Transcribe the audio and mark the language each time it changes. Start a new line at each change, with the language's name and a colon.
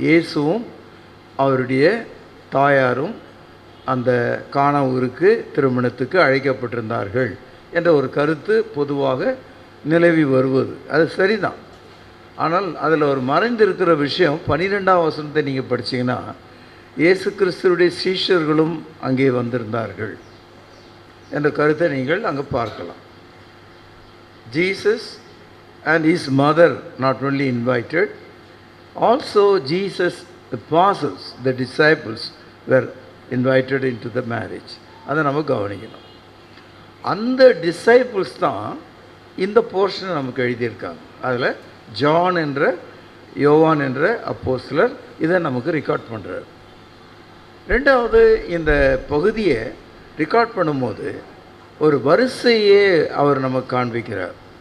Tamil: இயேசுவும் அவருடைய தாயாரும் அந்த கானா ஊருக்கு திருமணத்துக்கு அழைக்கப்பட்டிருந்தார்கள் என்ற ஒரு கருத்து பொதுவாக நிலவி வருவது அது சரிதான். ஆனால் அதில் ஒரு மறைந்திருக்கிற விஷயம் 12ஆம் வசனத்தை நீங்கள் படித்தீங்கன்னா இயேசு கிறிஸ்துவுடைய சீஷர்களும் அங்கே வந்திருந்தார்கள் என்ற கருத்தை நீங்கள் அங்கே பார்க்கலாம்.
English: Jesus and his mother not only invited, also Jesus, the apostles, the disciples were invited into the marriage.
Tamil: அதை நம்ம கவனிக்கணும். அந்த டிசைபிள்ஸ் தான் இந்த போர்ஷனை நமக்கு எழுதியிருக்காங்க. அதில் ஜான் என்ற யோவான் என்ற அப்போஸ்தலர் இதை நமக்கு ரெக்கார்ட் பண்ணுறார். ரெண்டாவது, இந்த பகுதியை ரெக்கார்ட் பண்ணும்போது ஒரு வரிசையே அவர் நமக்கு காண்பிக்கிறார்.